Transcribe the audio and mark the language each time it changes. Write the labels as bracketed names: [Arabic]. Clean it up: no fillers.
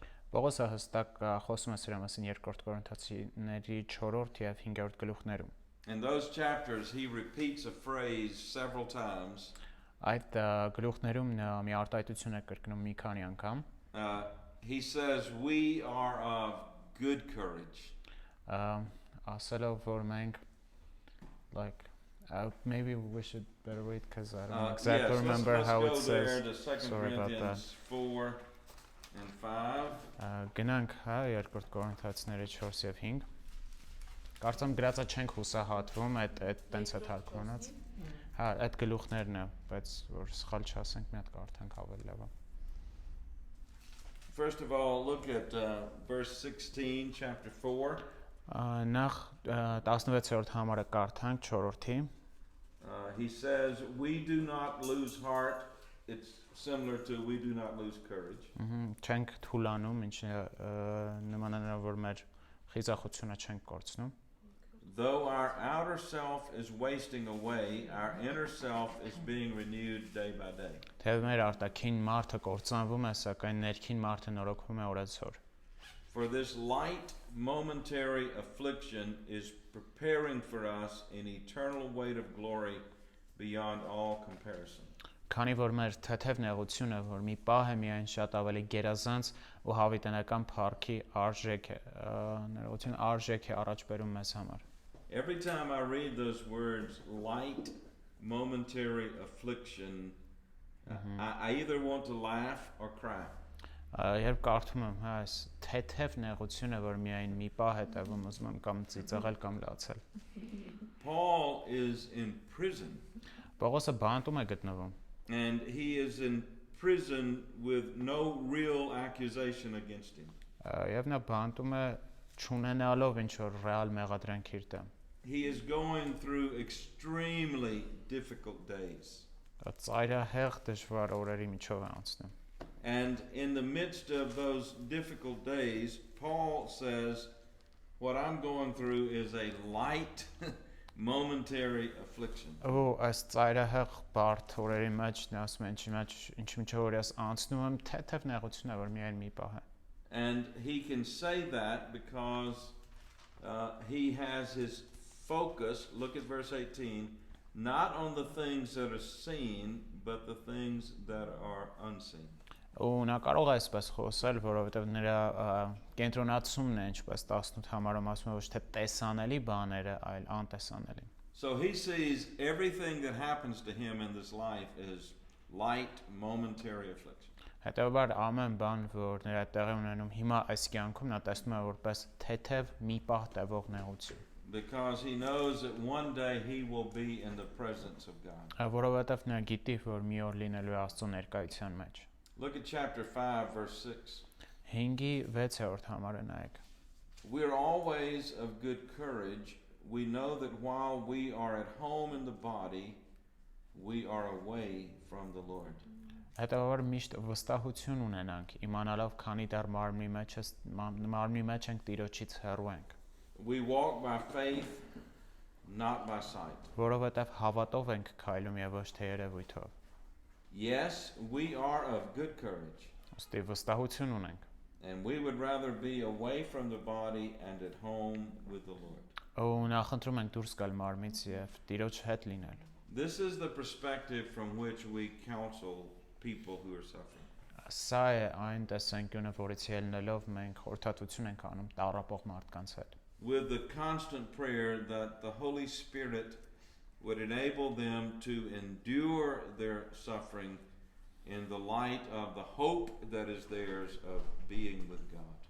[Armenian] Պողոսը հստակ խոսում է սրա մասին 2 Կորինթացիների 4 եւ 5-րդ գլուխներում։ [English] In those chapters he repeats a phrase several times. [Armenian] Այդ գլուխներում նա մի արտահայտություն է կրկնում մի քանի անգամ։ [English] He says we are of good courage. [Armenian] Ասելով որ մենք [English] like maybe we should better read because I don't exactly remember let's how go it there to says. Sorry about that. Corinthians 4 and 5. [Armenian] Գնանք, հա, 2 Կորինթացիների 4 եւ 5։ Կարծեմ գրածը չենք հուսահատվում, այդ տենց է թարգմանած։ Հա, այդ գլուխներն է, բայց որ սխալ չասենք, մի հատ կարդանք ավելի լավ։ [English] First of all, look at verse 16, chapter 4. [Armenian] Նախ 16-րդ համարը կարդանք 4-րդի։ [English] He says, we do not lose heart. It's similar to we do not lose courage. [Armenian] Չենք թուլանում, ինչը նման է նրա, որ մեր խիզախությունը չենք կորցնում։ [English] Though our outer self is wasting away, our inner self is being renewed day by day. [Armenian] Թեև մեր արտաքին մարդը կործանվում է, սակայն ներքին մարդը նորոգվում է օրեցօր։ [English] For this light momentary affliction is preparing for us an eternal weight of glory beyond all comparison. [Armenian] Քանի որ մեր թեթև նեղությունը, որ մի պահ է միայն շատ ավելի գերազանց ու հավիտենական փառքի արժեք է, ներողություն արժեք է առաջ բերում մեզ համար։ [English] Every time I read those words, light momentary affliction, I either want to laugh or cry. [Armenian] Երբ կարդում եմ, հա, այս թեթև նեղությունը, որ միայն մի պահ է տևում, ուզում եմ կամ ծիծաղել կամ լացել։ [English] Paul is in prison. [Armenian] Պողոսը բանտում է գտնվում։ [English] And he is in prison with no real accusation against him. [Armenian] Եվ նա բանտում է չունենալով ինչ որ ռեալ մեղադրանք իր դեմ։ [English] He is going through extremely difficult days. [Armenian] Ծայրահեղ դժվար օրերի միջով է անցնում։ [English] And in the midst of those difficult days, Paul says, what I'm going through is a light momentary affliction. [Armenian] Ու այս ծայրահեղ բարդ օրերի մեջ նա ասում է ինչ միջով որ ես անցնում եմ թեթև նեղություն է որ միայն մի պահ է։ [English] And he can say that because he has his focus, look at verse 18, not on the things that are seen, but the things that are unseen. [Armenian] Ու նա կարող է այսպես խոսել, որովհետև նրա կենտրոնացումն է, ինչպես 18 համարում ասում է, ոչ թե տեսանելի բաները, այլ անտեսանելի։ [English] So he sees everything that happens to him in this life as light momentary affliction. [Armenian] Հետևաբար ամեն բան, որ նրա տեղի ունենում հիմա այս կյանքում, նա տեսնում է որպես թեթև մի պահ տևող նեղություն։ [English] Because he knows that one day he will be in the presence of God. [Armenian] Որովհետև նա գիտի, որ մի օր լինելու է Աստծո ներկայության մեջ։ [English] Look at chapter 5 verse 6. [Armenian] 5-ի 6-րդ համարը նայեք։ [English] We're always of good courage, we know that while we are at home in the body, we are away from the Lord. [Armenian] Հետո միշտ վստահություն ունենանք, իմանալով քանի դեռ մարմնի մեջ ենք Տիրոջից հեռու ենք։ [English] We walk by faith, not by sight. [Armenian] Որովհետև հավատով ենք քայլում եւ ոչ թե երևույթով։ [English] Yes, we are of good courage, [Armenian] Ոստի վստահություն ունենք։ [English] and we would rather be away from the body and at home with the Lord. [Armenian] Ու նախընտրում ենք դուրս գալ մարմից եւ Տիրոջ հետ լինել։ [English] This is the perspective from which we counsel people who are suffering. [Armenian] Սա է այն տեսանկյունը, որից ելնելով մենք խորհրդատվություն ենք անում տառապող մարդկանց հետ։ [English] With the constant prayer that the Holy Spirit would enable them to endure their suffering in the light of the hope that is theirs of being with God.